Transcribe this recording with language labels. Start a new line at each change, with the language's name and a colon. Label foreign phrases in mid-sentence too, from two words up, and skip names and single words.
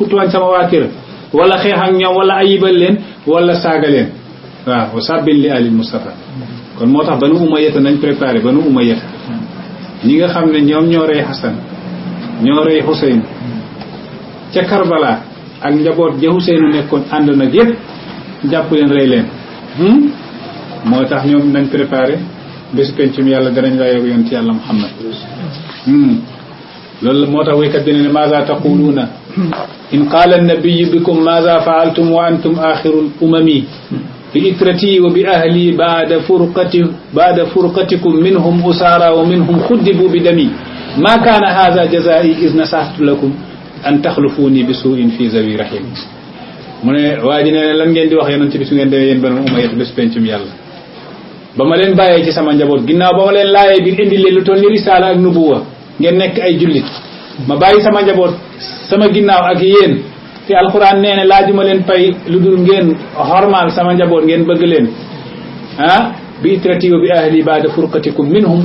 Wolof: tooñ sama waa kër wala xeex ak ñoom wala ayibal leen wala saaga leen waaw
Arabic: وسب لآل المصطفى
Wolof: kon moo tax banu umayyata nañ préparé banu umayyata ñi nga xam ne ñoom ñoo rey Hasan ñoo rey Husayn ca Karbala ak njaboot ja Huseynu nekkoon ànd nag yépp jàpp leen rey leen moo tax ñoom nañ préparé bésu pencum yàlla danañ laa yow yonent yàlla Muhammad loolu moo tax waykat bi ne
Arabic: ماذا تقولون إن قال النبي لكم ماذا فعلتم وأنتم آخر الأمم بعترتي وبأهلي بعد فرقتكم منهم أسارى ومنهم خضبوا بدم ما كان هذا جزائي إذ نصحت لكم أن تخلفوني بسوء في ذوي رحم
Wolof: mu ne waa ji ne lan ngeen di wax yonent bi su ngeen demee yéen Banu Umayya bés pencum yàlla ba ma leen bàyyee ci sama njaboot ginnaaw ba ma leen laayee biir indi leen lu toll ni risaala ak nubuwa ngeen nekk ay jullit ma bàyyi sama njaboot sama ginnaaw ak yéen te alxuraan nee na laajuma leen pay lu dul ngeen xormaal sama njaboot ngeen bëgg leen
Arabic: بعترتي وبأهلي بعد فرقتكم منهم